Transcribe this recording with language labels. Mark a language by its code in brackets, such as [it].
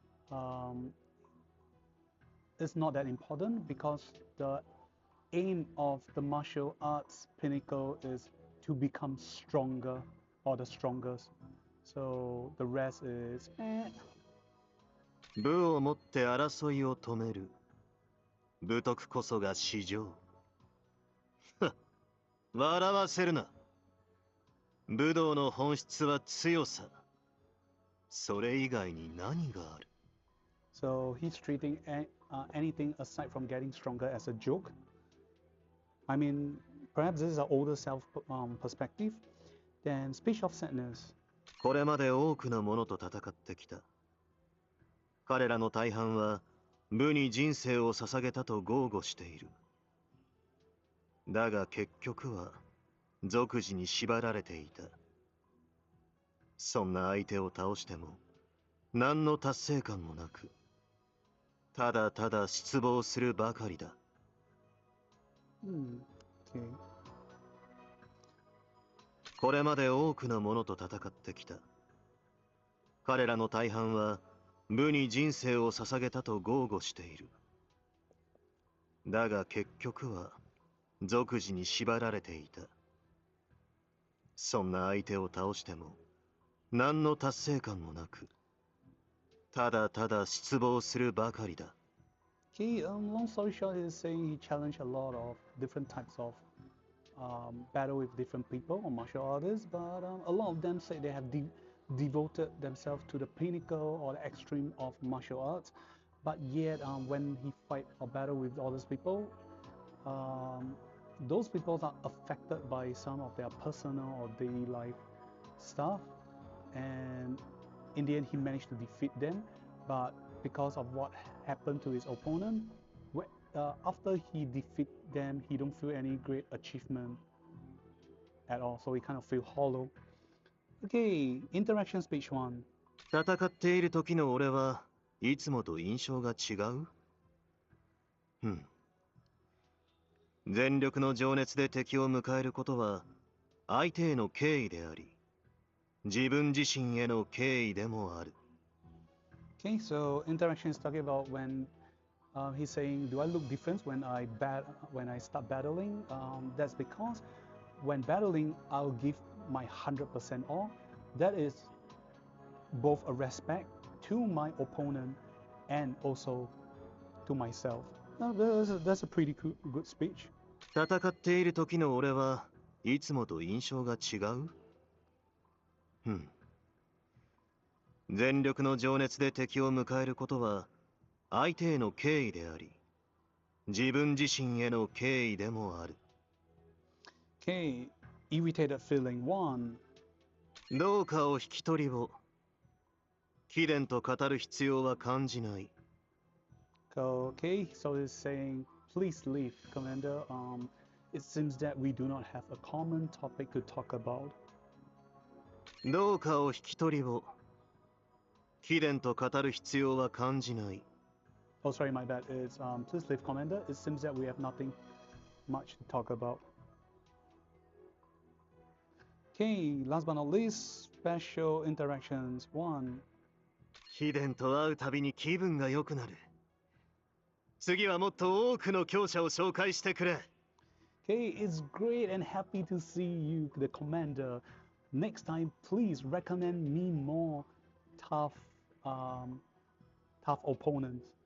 [en] Um, it's not that important because the aim of the martial arts pinnacle is to become stronger or the strongest. So the rest is [ja] 武をもって争いを止める。武徳こそが至上。笑わせるな。武道の本質は強さ。それ以外に何がある？ [en] So he's treating anything aside from getting stronger as a joke. I mean, perhaps this is an older self perspective. Then speech of sadness. [ja] これまで多くの者と戦ってきた。彼らの大半は武に人生を捧げたと豪語している。だが結局は俗事に縛られていた。そんな相手を倒しても何の達成感もなく、ただただ失望するばかりだ。 [en] Okay. [ja] これまで多くの者と戦ってきた。彼らの大半は武に人生を捧げたと豪語している。だが結局は俗事に縛られていた。そんな相手を倒しても何の達成感もなく、ただただ失望するばかりだ。 [en] Okay, long story short, he's saying he challenged a lot of different types of battle with different people or martial artists, but a lot of them say they have devoted themselves to the pinnacle or the extreme of martial arts. But yet, when he fight or battle with all these people, those people are affected by some of their personal or daily life stuff, and in the end, he managed to defeat them. But because of what happened to his opponent, after he defeat them, he don't feel any great achievement at all. So he kind of feel hollow. Okay, interaction speech one. [ja] 戦っている時の俺はいつもと印象が違う？全力の情熱で敵を迎えることは相手への敬意であり、自分自身への敬意でもある。 [en] Okay, so interaction is talking about when he's saying, "Do I look different when I start battling?" That's because when battling, I'll give my 100% all. That is both a respect to my opponent and also to myself. That's a pretty good speech. [ja] 戦っている時の俺はいつもと印象が違う？うん。全力の情熱で敵を迎えることは相手への敬意であり、自分自身への敬意でもある。 [en] Okay, irritated feeling one. [ja] どうかお引き取りを。貴殿と語る必要は感じない。 [en] Okay, so he's saying, please leave, Commander. It seems that we do not have a common topic to talk about. [ja] どうかお引き取りを。貴殿と語る必要は感じない。 [en] Oh, sorry, my bad. It's please leave, Commander. It seems that we have nothing much to talk about. Okay, last but not least, special interactions one. [ja] 貴殿と会うたびに気分が良くなる。次はもっと多くの強者を紹介してくれ。 [en] Okay, it's great and happy to see you, the commander. Next time, please recommend me more tough, um, tough opponents.